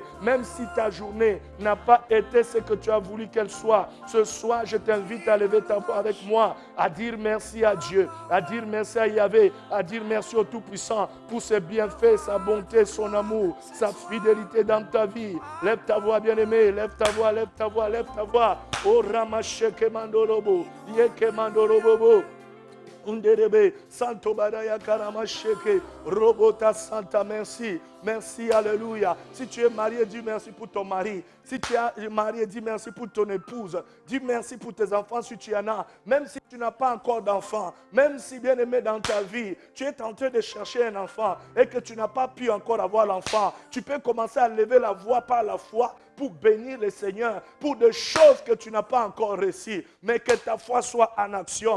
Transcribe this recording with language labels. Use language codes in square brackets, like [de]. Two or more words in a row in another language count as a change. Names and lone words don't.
[fr] Même si ta journée n'a pas été ce que tu as voulu qu'elle soit, ce soir, je t'invite à lever ta voix avec moi, à dire merci à Dieu, à dire merci à Yahvé, à dire merci au Tout-Puissant pour ses bienfaits, sa bonté, son amour, sa fidélité dans ta vie. Lève ta voix, bien-aimé. Lève ta voix, lève ta voix, lève ta voix. Oh, Ramasheke Mandorobo, Yeke Mandorobo. Underebe, Santo Badaya Karamasheke, Robota Santa, merci. Merci, alléluia. Si tu es marié, dis merci pour ton mari. Si tu es marié, dis merci pour ton épouse. Dis merci pour tes enfants si tu en as. Même si tu n'as pas encore d'enfant, même si bien aimé dans ta vie, tu es en train de chercher un enfant et que tu n'as pas pu encore avoir l'enfant, tu peux commencer à lever la voix par la foi pour bénir le Seigneur, pour des choses que tu n'as pas encore reçues, mais que ta foi soit en action.